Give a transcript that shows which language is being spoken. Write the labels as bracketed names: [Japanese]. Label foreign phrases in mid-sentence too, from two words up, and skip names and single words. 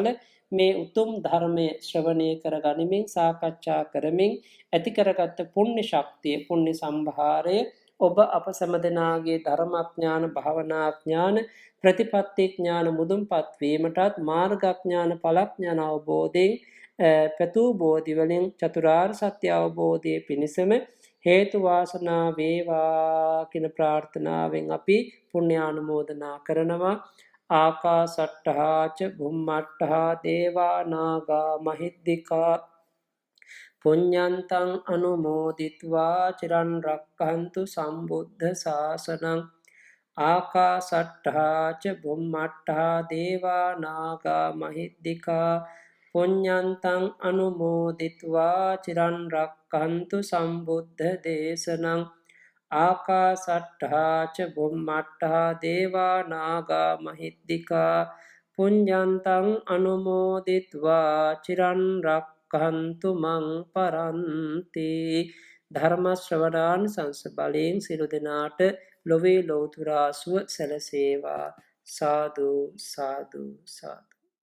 [Sinhala] මේ උතුම් ධර්මය ශ්‍රවණය කර ගනිමින් සාකච්ඡා කරමින් ඇති කරගත්ත පුණ්‍ය ශක්තිය පුණ්‍ය සම්භාරය ඔබ අප සැමදෙනාගේ ධර්මඥාන භාවනාඥාන ප්‍රතිපත්ති ඥාන මුදුන්පත් වීමටත් මාර්ගඥාන ඵලඥාන අවබෝධයෙන් පෙතූ බෝධි වලින් චතුරාර්ය සත්‍ය අවබෝධයේ පිණසම හේතු වාසනා වේවා කියන ප්‍රාර්ථනාවෙන් අපි පුණ්‍යානුමෝදනා කරනවා. [Pali] ආකාසට්ටහාච බුම්මට්ටහා දේවා නාග මහිද්దికා පුඤ්ඤන්තං අනුමෝදිත්වා චිරන් රක්ඛන්තු සම්බුද්ධ ශාසනං. ආකාසට්ටහාච බුම්මට්ටහා දේවා නාග මහිද්దికා පුඤ්ඤන්තං අනුමෝදිත්වා චිරන් රක්ඛන්තු සම්බුද්ධ දේශනං. ආකාසට්ටහාච බුම්මට්ටහා දේවා නාග මහිද්దికා පුඤ්ඤන්තං අනුමෝදිත්වා චිරන් රක්ඛන්තු මං පරන්ති. [Sinhala] ධර්ම ශ්‍රවණාන් සංස බලයෙන් සියලු දෙනාට ලොවේ ලෝතුරා සුව සැලසේවා. සාදු සාදු සාදු.